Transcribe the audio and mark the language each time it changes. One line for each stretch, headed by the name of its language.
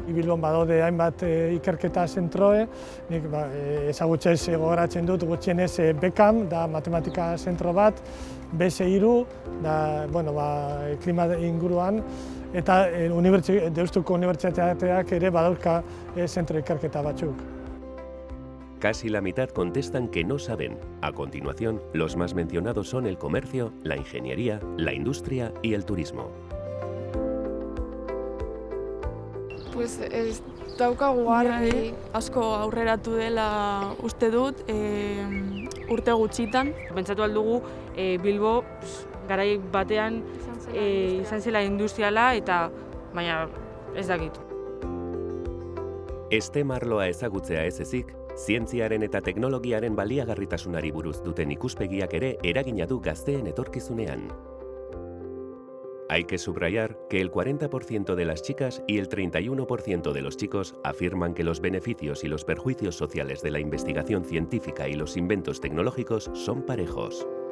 Basque: Bilbon badaude hainbat ikerketa zentroe, nik ezagutzez gogoratzen dut gutxienez BECAM, da matematika zentro bat, BS3, da klima inguruan, eta Deustuko Unibertsitateak ere badauzka zentro ikerketa batzuk.
Spanish: Casi la mitad contestan que no saben. A continuación, los más mencionados son el comercio, la ingeniería, la industria y el turismo.
Basque: Pues ez daukagu argi. Asko aurreratu dela uste dut, urte gutxitan. Pentsatu aldugu Bilbo garai batean izan zela industriala eta baina ez dakit. STEM arloa ezagutzea ez ezik, zientziaren eta teknologiaren baliagarritasunari buruz duten ikuspegiak ere eragina du gazteen etorkizunean.
Spanish: Hay que subrayar que el 40% de las chicas y el 31% de los chicos afirman que los beneficios y los perjuicios sociales de la investigación científica y los inventos tecnológicos son parejos.